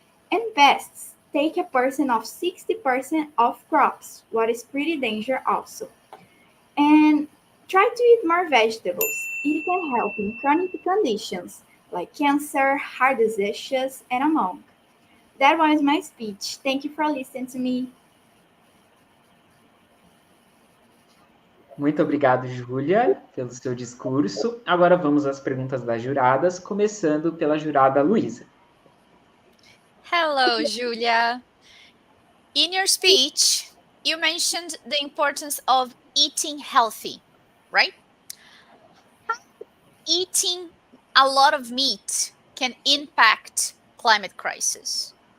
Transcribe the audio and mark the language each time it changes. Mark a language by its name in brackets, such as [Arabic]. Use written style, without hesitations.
[English] And pests take a percent of 60% of crops, what is pretty dangerous also. And try to eat more vegetables. It can help in chronic conditions like cancer, heart diseases, and among. That was my speech. Thank you for listening to me. [Portuguese] Muito obrigado, Júlia, pelo seu discurso. Agora vamos às perguntas das juradas, começando pela jurada Luísa. [English] Hello, Julia. In your speech, you mentioned the importance of eating healthy, right? Eating a lot of meat can impact climate crisis.